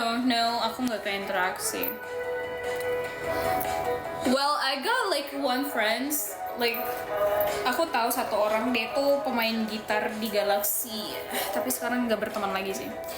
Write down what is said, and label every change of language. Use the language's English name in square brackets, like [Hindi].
[Indonesian] No, aku nggak ke interaksi. [English] Well, I got like one friends. [Indonesian] Like, aku tahu satu orang, dia tuh pemain gitar di Galaxy, tapi sekarang nggak berteman lagi sih.